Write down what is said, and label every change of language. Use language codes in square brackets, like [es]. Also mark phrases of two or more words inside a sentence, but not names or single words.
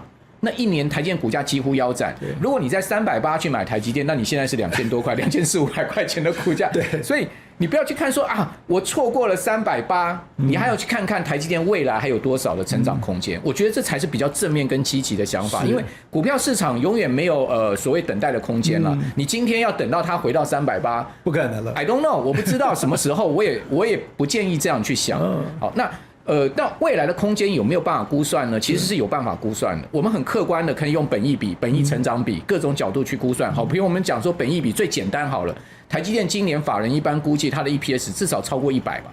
[zh] 那一年台積電股價幾乎腰斬。如果你在380去買台積電，那你現在是2000多塊，2400-500塊錢的股價。對，所以你不要去看說啊，我錯過了380，你還要去看看台積電未來還有多少的成長空間。我覺得這才是比較正面跟積極的想法，因為股票市場永遠沒有所謂等待的空間了。你今天要等到它回到380，不可能了。 [en] I don't know， [zh] 我不知道什麼時候，我也不建議這樣去想。好，那。那未來的空間有沒有辦法估算呢？其實是有辦法估算的。我們很客觀的可以用本益比、本益成長比各種角度去估算。好，比如我們講說本益比最簡單好了，台積電今年法人一般估計它的 EPS 至少超過100吧。